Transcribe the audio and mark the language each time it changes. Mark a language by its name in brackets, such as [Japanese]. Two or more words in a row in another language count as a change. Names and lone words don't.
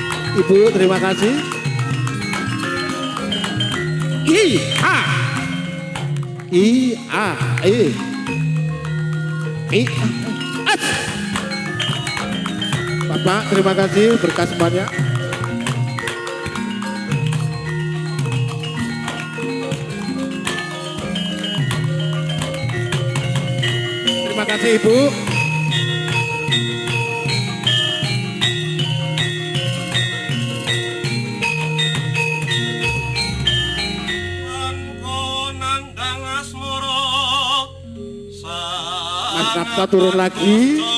[Indonesian] Ibu, terima kasih. I-A. I-A. I-A. Bapak, terima kasih berkas banyak. Terima kasih Ibu. Mas Kapta turun lagi.